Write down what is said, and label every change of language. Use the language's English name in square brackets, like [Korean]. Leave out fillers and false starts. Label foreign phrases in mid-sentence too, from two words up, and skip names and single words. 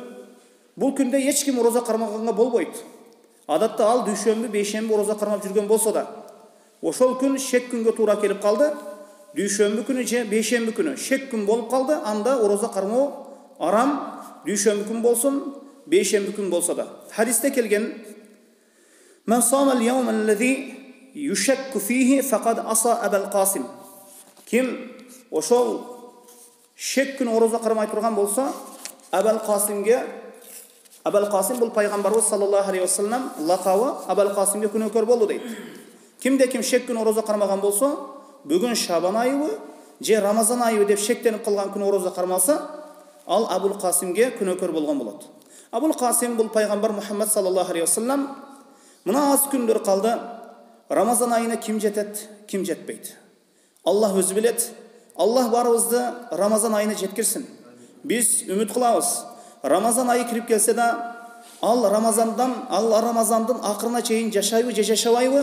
[Kyrgyz] Бул күндө эч ким орозо кармаганга болбойт. Адатта ал дүйшөмбү, бейшемби орозо кармап жүргөн болсо да, ошол күн шек күнгө туура келип калды. Дүйшөмбү күнү же бейшемби күнү шек күн болуп калды. Анда орозо кармоо арам, дүйшөмбү күн болсун, бейшемби күн болсо да. Хадисте келген: [Arabic] "من صام اليوم الذي يشك فيه فقد عصى أبا القاسم." [Kyrgyz] Ким ошол шек күн орозо кармай турган болсо, Абул Qasim бул пайгамбарыбыз [Arabic] صلى الله عليه وسلم [Kyrgyz] лакабы, Абул Qasimге күнөөкөр болду дейт. Кимде ким шек күн орозо кармаган болсо, бүгүн Шабан айыбы же Рамазан айыбы деп шектенип калган күн орозо кармаса, ал Абул Qasimге күнөөкөр болгон болот. Абул Qasim бул пайгамбар Мухаммад [Arabic] صلى الله عليه وسلم: [Kyrgyz] "Мына аз күндөр калды. Рамазан айына ким жетет, ким жетпейт? Аллах өзү билет. Аллах барыбызды Рамазан айына жеткирсин. Биз үмүт кылабыз. Рамазан айы кирип келсе да, ал Рамазандын акырына чейин жашайбы же жашабайбы?